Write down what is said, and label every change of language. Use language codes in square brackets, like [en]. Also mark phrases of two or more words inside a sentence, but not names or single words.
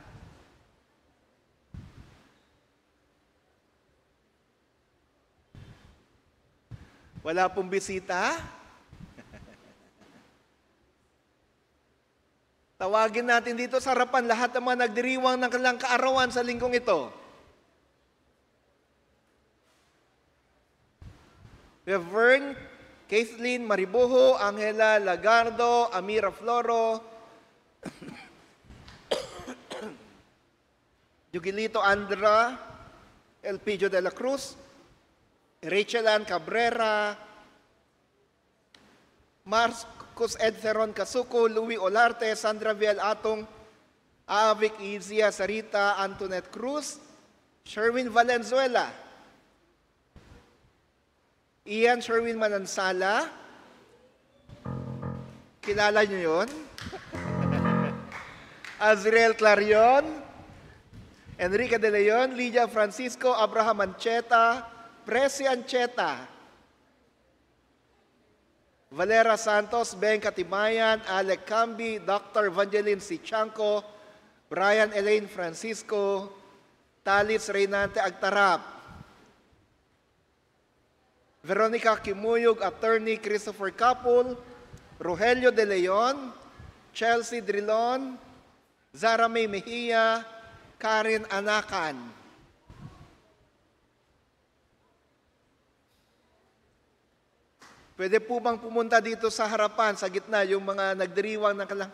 [tl] Wala pong bisita? Tawagin natin dito sa harapan lahat ng mga nagdiriwang ng kanilang kaarawan sa linggong ito. [en] We have Vern, Kathleen Maribuho, Angela Lagardo, Amira Floro, Yugilito Andra, Elpidio de la Cruz, Rachel Ann Cabrera, Marcos Edferon Casuco, Louis Olarte, Sandra Viel Atong, Avic Izia Sarita, Antoinette Cruz, Sherwin Valenzuela, Ian Sherwin Manansala, [tl] kilala niyo yun? [en] Azriel Clarion, Enrique De Leon, Lydia Francisco, Abraham Ancheta, Presi Ancheta, Valera Santos, Ben Katimayan, Alec Cambi, Dr. Evangeline Sichanco, Brian Elaine Francisco, Talis Reynante Agtarap, Veronica Kimuyog, Attorney Christopher Capul, Rogelio De Leon, Chelsea Drilon, Zara May Mejia, Karen Anakan. [tl] Pwede po bang pumunta dito sa harapan, sa gitna, yung mga nagdiriwang ng kanilang...